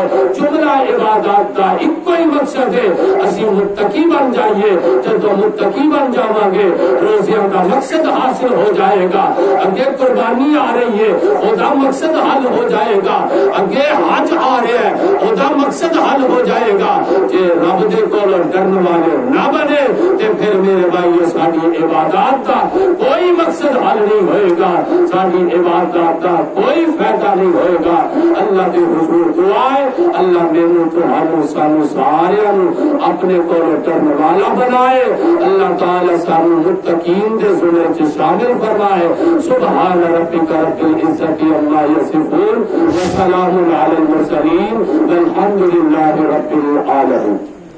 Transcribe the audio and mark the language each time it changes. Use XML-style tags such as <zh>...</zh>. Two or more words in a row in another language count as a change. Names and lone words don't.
<ur>جملہ عبادات کا ایک ہی مقصد ہے,</ur> <pa>اسی متقی بن جائیے.</pa> <ur>جب متقی بن جاواں گے روزیوں کا مقصد حاصل ہو جائے گا. اگے قربانی آ رہی ہے, وہ مقصد حل ہو جائے گا. اگے حج آ رہا ہے, وہ مقصد حل ہو جائے گا.</ur> <pa>جے رب دے کول ڈرن والے نہ بنے تے پھر میرے بھائیو ساری عبادات کا کوئی مقصد حل نہیں ہوئے گا.</pa> <ur>ساری عبادات کا کوئی فائدہ نہیں ہوئے گا. اللہ کے حضور دعا ہے</ur> <pa>اللہ مینوں تہانوں سانوں سارے اپنے کول ڈرن والا بنائے. اللہ تعالی سانوں متقین دے زمرے وچ شامل فرمائے.</pa> <ar>سبحان ربک رب العزت عما یصفون وسلام علی المرسلین والحمد للہ رب العالمین.</ar>